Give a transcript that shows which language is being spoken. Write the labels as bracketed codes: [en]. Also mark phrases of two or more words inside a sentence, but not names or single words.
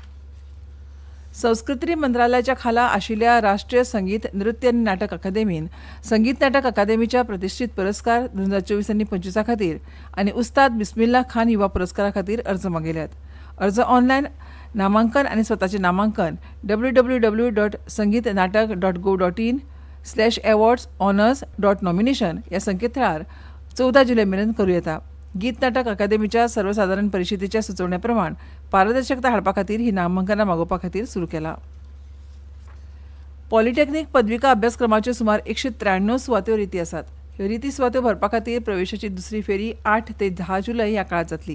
[kok] संस्कृती मंत्रालयाच्या खाला आशिल्ल्या राष्ट्रीय संगीत, नृत्य आनी नाटक अकादेमीन संगीत नाटक अकादेमीच्या प्रतिश्ठीत पुरस्कार 2024 आनी 25 खातीर आनी उस्ताद बिस्मिल्ला खान युवा पुरस्कारा खातीर अर्ज मागयल्यात. अर्ज ऑनलायन नामांकन आनी स्वताचें नामांकन www.sangeetnatak.go.in/awards-honors.nomination ह्या संकेतथळार 14 जुलय मेरेन करूं येता. गीत नाटक अकादेमीच्या सर्वसाधारण परिशदेच्या सुचोवण्या प्रमाण पारदर्शकता हाडपा खातीर ही नामांकनां मागोवपा खातीर सुरू केला. पॉलिटेक्निक पदविका अभ्यासक्रमाच्यो सुमार 193 सुवात्यो रिती आसात. ह्यो रिती सुवात्यो भरपा खातीर प्रवेशाची दुसरी फेरी 8 ते 10 जुलय ह्या काळात जातली.